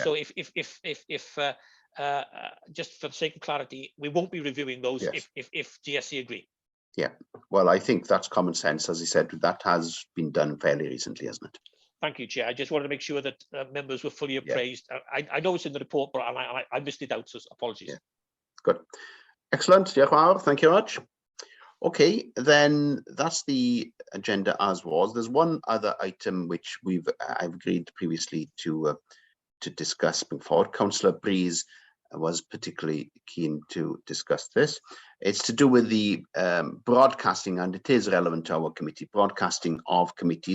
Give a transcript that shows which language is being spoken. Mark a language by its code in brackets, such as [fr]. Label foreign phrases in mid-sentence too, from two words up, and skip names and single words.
[en] So if just for the sake of clarity, we won't be reviewing those Yes. if GSC agree. Yeah, well, I think that's common sense. As I said, that has been done fairly recently, hasn't it? Thank you, Chair. I just wanted to make sure that members were fully appraised. I know it's in the report, but I missed it out, so apologies. Yeah. Good. Excellent. [cy] Diolch yn fawr. [en] Thank you much. Okay, then that's the agenda as was. There's one other item which I've agreed previously to discuss before. Councillor Breeze was particularly keen to discuss this. It's to do with the broadcasting, and it is relevant to our committee, broadcasting of committees.